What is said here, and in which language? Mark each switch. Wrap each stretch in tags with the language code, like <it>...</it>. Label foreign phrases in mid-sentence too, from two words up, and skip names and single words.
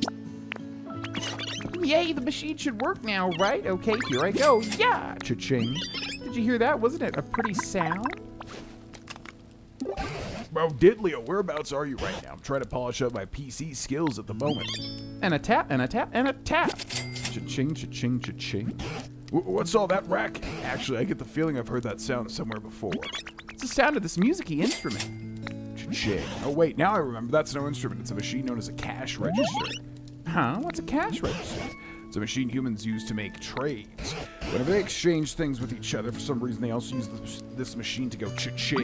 <en>Yay, the machine should work now, right? Okay, here I go. Yeah! Cha-ching. Did you hear that? Wasn't it a pretty sound? Well, Diddlio, whereabouts are you right now? I'm trying to polish up my PC skills at the moment. And a tap, and a tap, and a tap. Cha-ching, cha-ching, cha-ching. What's all that racket? Actually, I get the feeling I've heard that sound somewhere before. It's the sound of this music-y instrument. Cha-ching. Oh, wait, now I remember. That's no instrument. It's a machine known as a cash register. Huh? What's a cash register? It's a machine humans use to make trades. Whenever they exchange things with each other, for some reason, they also use this machine to go cha-ching.</en>